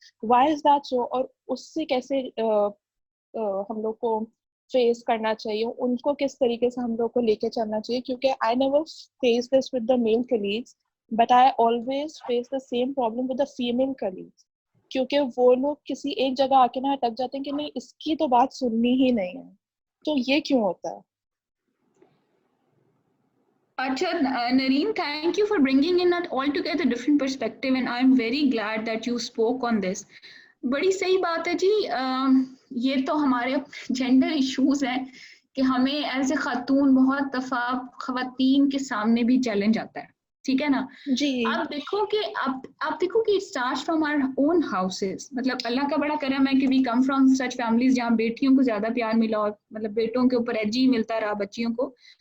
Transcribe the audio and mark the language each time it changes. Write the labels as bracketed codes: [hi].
[en] why is that so, [ur] اور اس سے کیسے ہم لوگ کو فیس کرنا چاہیے, ان کو کس طریقے سے ہم لوگ کو لے کے چلنا چاہیے. کیونکہ [en] I never face this with the male colleagues, but I always face the same problem with the female colleagues, [ur] کیونکہ وہ لوگ کسی ایک جگہ آ کے نا اٹک جاتے ہیں کہ نہیں اس کی تو بات سننی ہی نہیں ہے. تو یہ کیوں ہوتا ہے؟ [en] اچھا Nareen, thank you for bringing in that altogether different perspective and I'm very glad that you spoke on this. [ur] بڑی صحیح بات ہے جی. یہ تو ہمارے جینڈر ایشوز ہیں کہ ہمیں ایز اے خاتون بہت دفعہ خواتین کے سامنے بھی چیلنج آتا ہے, ٹھیک ہے نا. جی آپ دیکھو کہ آپ دیکھو کہ [en] Start from our own houses. [ur] مطلب اللہ کا بڑا کرم ہے کہ [en] we come from such families [ur] جہاں بیٹیوں کو زیادہ پیار ملا اور مطلب بیٹوں کے اوپر ایجی ملتا رہا بچیوں کو.